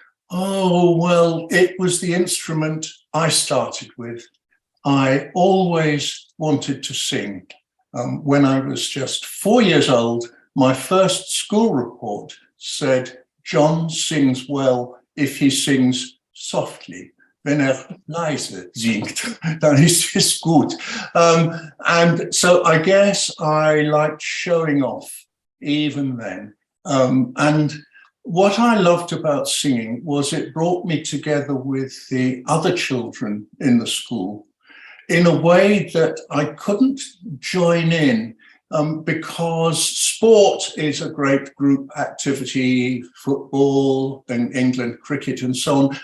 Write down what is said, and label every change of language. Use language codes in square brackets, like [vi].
[en] Oh, well, it was the instrument I started with. I always wanted to sing. When I was just 4 years old, my first school report said, John sings well if he sings softly. [de] Wenn leise singt, dann ist es gut. [en] And so I guess I liked showing off even then. And what I loved about singing was it brought me together with the other children in the school in a way that I couldn't join in because sport is a great group activity, football in England, cricket and so on.